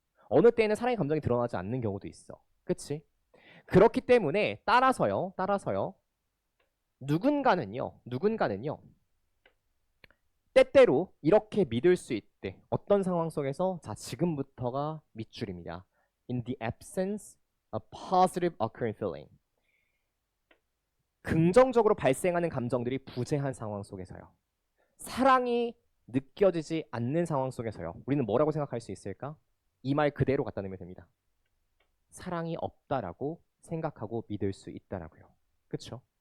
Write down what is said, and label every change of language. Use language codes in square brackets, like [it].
[ko] 어느 때에는 사랑의 감정이 드러나지 않는 경우도 있어. 그치? 그렇기 때문에 따라서요. 누군가는요. 때때로 이렇게 믿을 수 있대. 어떤 상황 속에서? 자, 지금부터가 밑줄입니다. [en] In the absence of positive occurring feeling. [ko] 긍정적으로 발생하는 감정들이 부재한 상황 속에서요. 사랑이 느껴지지 않는 상황 속에서요. 우리는 뭐라고 생각할 수 있을까? 이 말 그대로 갖다 놓으면 됩니다. 사랑이 없다라고 생각하고 믿을 수 있다라고요. 그렇죠?